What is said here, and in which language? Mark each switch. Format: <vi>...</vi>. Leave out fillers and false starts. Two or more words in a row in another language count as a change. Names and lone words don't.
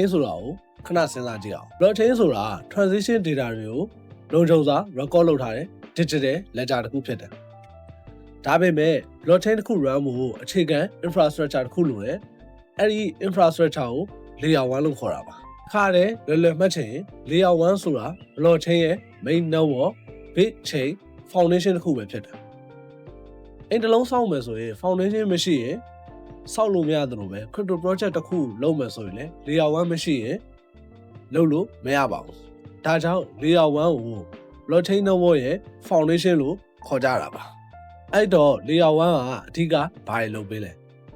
<my>ဆိုတာကိုခဏစဉ်းစားကြည့်အောင် blockchain ဆိုတာ</my> <en>transaction data</en> <my>တွေကိုလုံခြုံစွာ record လုပ်ထားတဲ့</my> <en>digital ledger</en> <my>တစ်ခုဖြစ်တယ်ဒါပေမဲ့ blockchain တစ်ခု run ဖို့အခြေခံ infrastructure တစ်ခုလိုတယ်အဲ့ဒီ infrastructure ကို</my> <en>layer 1</en> <my>လို့ခေါ်တာပါအခါတည်း လွယ်မှတ်ချင်</my> <en>layer 1</en> <my>ဆိုတာ blockchain ရဲ့</my> <en>main network bit chain foundation</en> <my>တစ်ခုပဲဖြစ်တယ်အိမ်တစ်လုံးဆောက်မယ်ဆိုရင် foundation မရှိရင်ဆောက်လို့မရသလိုပဲ</my> <en>crypto project</en> <my>တစ်ခုလုပ်မယ်ဆိုရင်လည်း</my> <en>layer 1</en> <my>မရှိရင်လုပ်လို့မရပါဘူးဒါကြောင့်</my> <en>layer 1</en> <my>ကို</my> <en>blockchain network</en> <my>ရဲ့ foundation လို့ခေါ်ကြတာပါအဲ့တော့ layer 1ကအဓိကဘာတွေလုပ်ပေးလဲ</my>